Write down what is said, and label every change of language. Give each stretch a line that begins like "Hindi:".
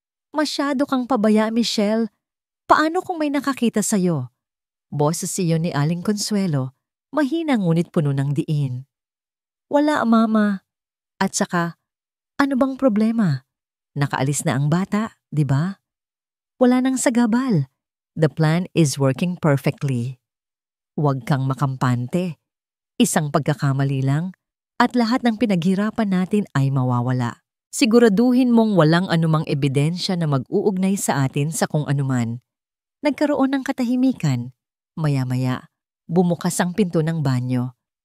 Filipino: "Masyado kang pabaya, Michelle. Paano kung may nakakita sa'yo?" Boses iyon ni Aling Consuelo, mahina ngunit puno ng diin. "Wala, Mama. At saka, ano bang problema? Nakaalis na ang bata, di ba? Wala nang sagabal.
English: The plan is working perfectly.
Filipino: Huwag kang makampante. Isang pagkakamali lang at lahat ng pinaghirapan natin ay mawawala. Siguraduhin mong walang anumang ebidensya na mag-uugnay sa atin sa kung anuman." Nagkaroon ng katahimikan. Maya-maya, bumukas ang pinto ng banyo.